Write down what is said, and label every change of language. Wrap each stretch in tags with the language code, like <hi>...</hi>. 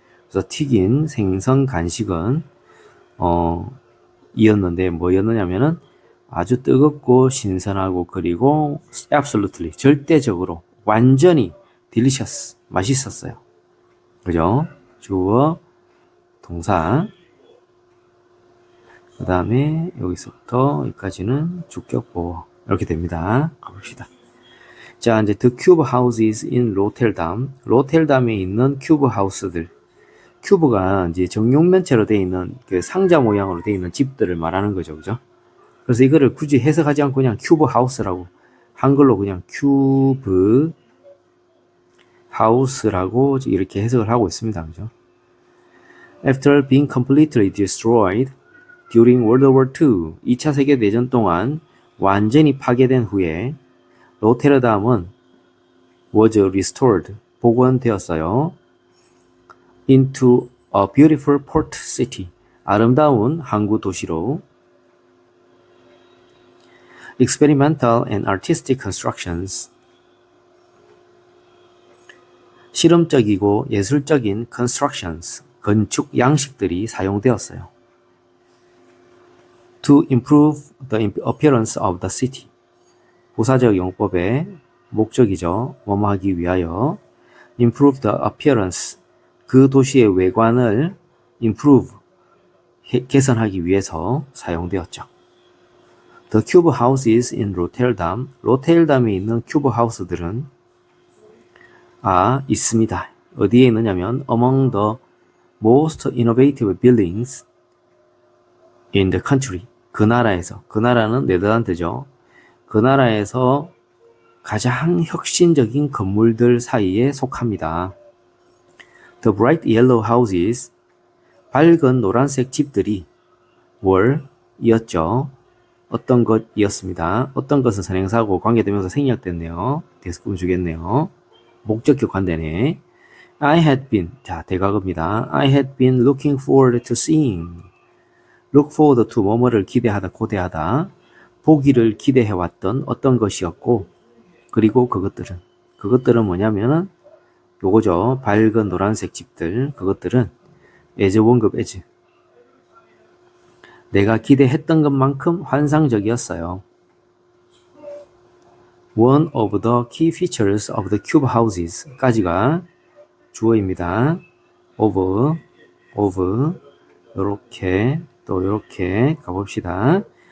<ko>그래서 튀긴 생선 간식은 이었는데 뭐였느냐면은 아주 뜨겁고 신선하고 그리고 absolutely 절대적으로 완전히 delicious 맛있었어요. 그죠? 주어 동사 그 다음에 여기서부터 여기까지는 주격 보어 이렇게 됩니다. 가봅시다.</ko> <en>자, 이제 the cube houses in 로텔담.</en> <ko>로텔담에 있는 큐브 하우스들. 큐브가 이제 정육면체로 되어 있는 그 상자 모양으로 되어 있는 집들을 말하는 거죠. 그죠? 그래서 이거를 굳이 해석하지 않고 그냥 큐브 하우스라고 한글로 그냥 큐브 하우스라고 이렇게 해석을 하고 있습니다. 그죠?</ko> <en>After being completely destroyed during World War II, 2차 세계대전 동안 완전히 파괴된 후에 로테르담은 was restored, 복원되었어요. into a beautiful port city, 아름다운 항구 도시로.</en> <ko>experimental and artistic constructions, 실험적이고 예술적인 constructions, 건축 양식들이 사용되었어요.</ko> <en>to improve the appearance of the city, 부사적 용법의 목적이죠.</en> <ko>뭐뭐 하기 위하여. improve the appearance, 그 도시의 외관을 improve, 개선하기 위해서 사용되었죠.</ko> <en>The cube houses in Rotterdam, 로테르담에 있는 큐브 하우스들은 있습니다.</en> <ko>어디에 있느냐면 among the most innovative buildings in the country, 그 나라에서, 그 나라는 네덜란드죠. 그 나라에서 가장 혁신적인 건물들 사이에 속합니다.</ko> <en>The bright yellow houses, 밝은 노란색 집들이 were, 이었죠.</en> <ko>어떤 것이었습니다. 어떤 것은 선행사고 관계되면서 생략됐네요. 대수품 주겠네요. 목적격 관대네.</ko> <en>I had been, 자 대각입니다. I had been looking forward to seeing.</en> <ko>look forward to 뭐뭐를 기대하다, 고대하다. 보기를 기대해왔던 어떤 것이었고, 그리고 그것들은 뭐냐면은 요거죠. 밝은 노란색 집들. 그것들은 as 원급 as, 내가 기대했던 것만큼 환상적이었어요.</ko> <en>One of the key features of the cube houses, 까지가 주어입니다.</en> <ko>of, 요렇게 또 요렇게 가봅시다.</ko>